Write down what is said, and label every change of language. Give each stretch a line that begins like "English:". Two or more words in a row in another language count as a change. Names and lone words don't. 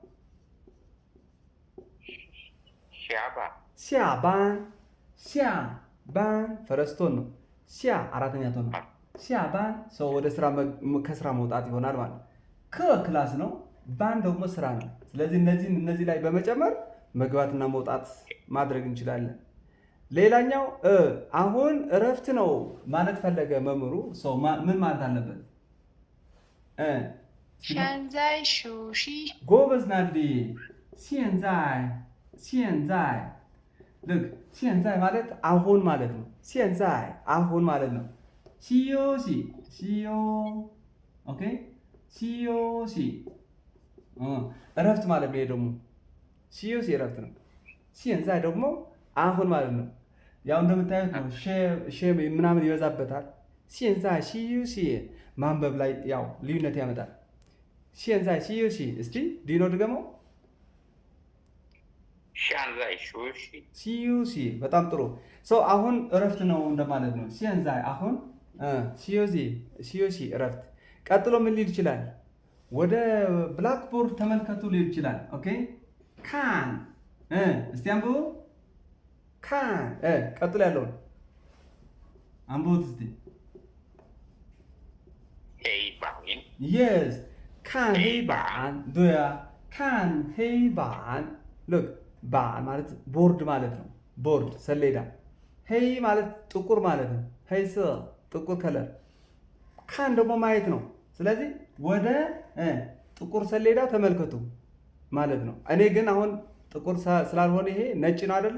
Amharic: ሲያባን ፈረስቶን ነው። ሲያ አራተኛ ቶን ነው። ሲያባን ሰው ወደ ስራ ከስራ መውጣት ይሆናል ማለት ነው። ክላስ ነው። ባን ደግሞ ስራ ነው። ስለዚህ እነዚህ ላይ በመጨመር መግባትና መውጣት ማድረግ እንችላለን። ሌላኛው አሁን እረፍት ነው ማለት ፈለገ መምህሩ። ሰው ምን ማለት አለበት?
Chinese: 现在休息。
Amharic: ጎበዝ ናዲ። 现在ልክ 现在 ማለት አሁን ማለት ነው። 现在 አሁን ማለት ነው። 休息 ኦኬ 休息 እረፍት ማለት ነው። ደግሞ 休息 እረፍት ነው። 现在 ደግሞ አሁን ማለት ነው። ያው እንደምታዩት ነው ሼም ምናምን ይበዛበታል።
Chinese: 现在休息
Amharic: ማንበብ ላይ ያው ልዩነት ያመጣል።
Chinese: 现在休息
Amharic: እስቲ ዲኖ ድገመው።
Chinese: 现在休息。
Amharic: 休息 በጣም ጥሩ ሰው አሁን እረፍት ነው እንደማለት ነው። 现在አሁን 休息 እረፍት። ቀጥሎ ምን ሊል ይችላል? ወደ ብላክቦርድ ተመልከቱ ሊል ይችላል። ኦኬ ካን እስቲ አንብቡ። ካን ቀጥሎ ያለውን አንብቡት እስቲ።
Chinese: 黑板。
Amharic: yes
Chinese: 看黑板对啊看黑板
Amharic: look 板 ማለት ቦርድ ማለት ነው። ቦርድ ሰሌዳ። ሄይ ማለት ጥቁር ማለት ነው። ሄይስ ጥቁር ከለር። ካን ደግሞ ማየት ነው። ስለዚህ ወደ ጥቁር ሰሌዳ ተመልከቱ ማለት ነው። እኔ ግን አሁን ጥቁር ስላልሆነ ይሄ ነጭ ነው አይደለ?